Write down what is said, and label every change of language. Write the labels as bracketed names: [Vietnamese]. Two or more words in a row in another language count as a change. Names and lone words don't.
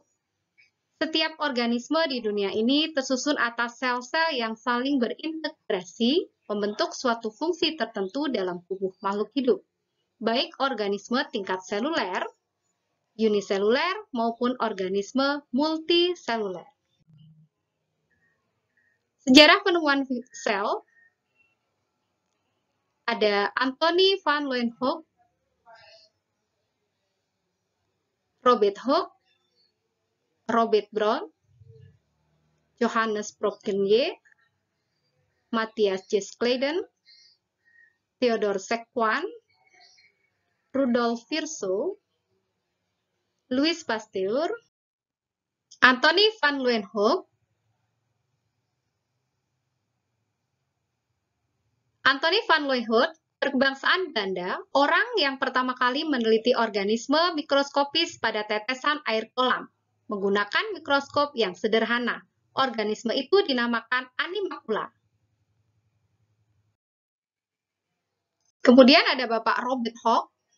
[Indonesian] Setiap organisme di dunia ini tersusun atas sel-sel yang saling berintegrasi membentuk suatu fungsi tertentu dalam tubuh makhluk hidup, baik organisme tingkat seluler, uniseluler, maupun organisme multiseluler. Sejarah penemuan sel, ada Anthony van Leeuwenhoek, Robert Hooke, Robert Brown, Johannes Purkinje, Matthias Giscladen, Theodor Sequan, Rudolf Virchow, Louis Pasteur, Anthony van Leeuwenhoek, Anthony van Leeuwenhoek berkebangsaan Belanda, orang yang pertama kali meneliti organisme mikroskopis pada tetesan air kolam menggunakan mikroskop yang sederhana. Organisme itu dinamakan animalcula. Kemudian ada Bapak Robert Hooke.